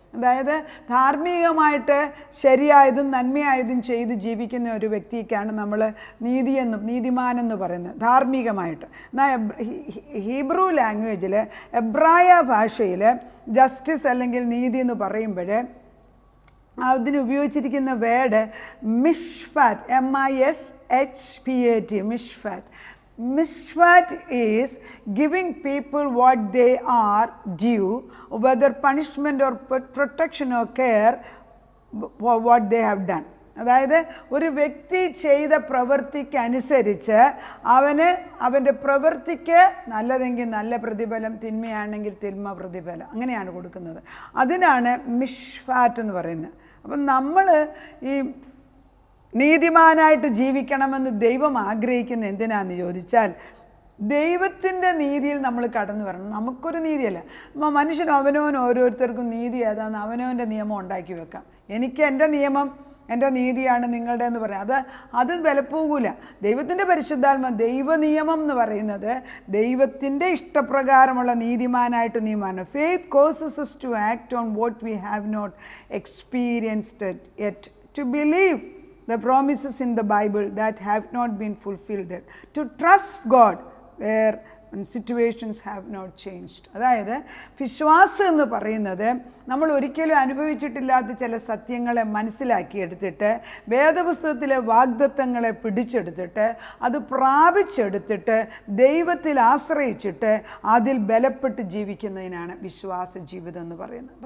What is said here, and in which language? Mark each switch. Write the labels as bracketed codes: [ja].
[ml] അതായത് ധാർമ്മികമായിട്ട് ശരിയായതും നന്മയായതും ചെയ്ത് ജീവിക്കുന്ന ഒരു വ്യക്തിക്കാണ് നമ്മൾ നീതിമാനെന്ന് പറയുന്നത്, ധാർമ്മികമായിട്ട്. എന്നാൽ ഹീബ്രു ലാംഗ്വേജിൽ, എബ്രായ ഭാഷയിൽ ജസ്റ്റിസ് അല്ലെങ്കിൽ നീതി എന്ന് പറയുമ്പോൾ അതിന് ഉപയോഗിച്ചിരിക്കുന്ന word മിഷ്ഫാറ്റ്, MISHPAT, മിഷ്ഫാറ്റ്. [en] Mishpat is giving people what they are due, whether punishment or protection or care for what they have done. [ml] അതായത് ഒരു വ്യക്തി ചെയ്ത പ്രവൃത്തിക്കനുസരിച്ച് അവൻ്റെ പ്രവൃത്തിക്ക് നല്ലതെങ്കിൽ നല്ല പ്രതിഫലം, തിന്മയാണെങ്കിൽ തിന്മ പ്രതിഫലം, അങ്ങനെയാണ് കൊടുക്കുന്നത്. അതിനാണ് മിഷ്ഫാറ്റ് എന്ന് പറയുന്നത്. അപ്പം നമ്മൾ ഈ നീതിമാനായിട്ട് ജീവിക്കണമെന്ന് ദൈവം ആഗ്രഹിക്കുന്ന എന്തിനാന്ന് ചോദിച്ചാൽ, ദൈവത്തിൻ്റെ നീതിയിൽ നമ്മൾ കടന്നു വരണം. നമുക്കൊരു നീതിയല്ല, മനുഷ്യൻ ഓരോരുത്തർക്കും നീതി ഏതാണെന്ന് അവനവൻ്റെ നിയമം ഉണ്ടാക്കി വെക്കാം. എനിക്ക് എൻ്റെ നിയമം, എൻ്റെ നീതിയാണ് നിങ്ങളുടെ എന്ന് പറയാം. അത് വിലപ്പോകൂല. ദൈവത്തിൻ്റെ പരിശുദ്ധാത്മ ദൈവ നിയമം എന്ന് പറയുന്നത് ദൈവത്തിൻ്റെ ഇഷ്ടപ്രകാരമുള്ള നീതിമാനായിട്ട് നിയമമാണ്. [en] Faith causes us to act on what we have not experienced yet, to believe the promises in the Bible that have not been fulfilled yet, to trust God where situations have not changed. [ml] അതായത് വിശ്വാസം എന്ന് പറയുന്നത് നമ്മൾ ഒരിക്കലും അനുഭവിച്ചിട്ടില്ലാത്ത ചില സത്യങ്ങളെ മനസ്സിലാക്കിയെടുത്തിട്ട്, വേദപുസ്തകത്തിലെ വാഗ്ദത്തങ്ങളെ പിടിച്ചെടുത്തിട്ട്, അത് പ്രാപിച്ചെടുത്തിട്ട്, ദൈവത്തിൽ ആശ്രയിച്ചിട്ട് അതിൽ ബലപ്പെട്ട് ജീവിക്കുന്നതിനാണ് വിശ്വാസ ജീവിതം എന്ന് പറയുന്നത്.